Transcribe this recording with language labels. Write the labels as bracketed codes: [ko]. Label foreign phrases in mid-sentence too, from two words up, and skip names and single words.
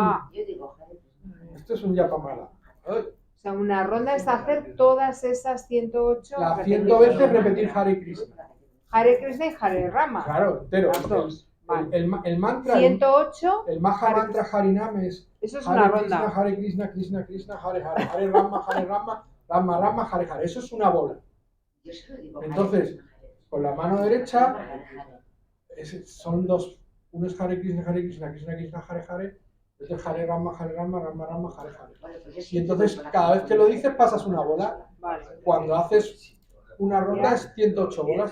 [es] Yo digo [sa] हरे कृष्ण. [es] esto es un yapamala. o sea, una ronda es hacer todas esas 108 Las 100 veces repetir [sa] हरे कृष्ण. हरे कृष्ण य हरे राम. [es] Claro, entero. Las dos. Vale. El mantra, 108, el [sa] महा मन्त्र हरिनाम [es] es eso es Hare una Krishna, ronda. [sa] हरे कृष्ण, कृष्ण कृष्ण, हरे हरे, हरे राम, राम राम, हरे हरे. [es] Eso es una bola. Yo solo digo Hare Entonces, [sa] कृष्ण, हरे कृष्ण. [es] con la mano derecha [sa] हरे हरे. [es] son dos. Uno es [sa] हरे कृष्ण, कृष्ण कृष्ण, हरे हरे. [es] Otro es [sa] हरे राम, हरे राम, हरे हरे. [es] Vale, pues yo Y sí entonces, digo cada vez que lo Hare dices, pasas una bola. Vale. Cuando haces una ronda es 108 bolas.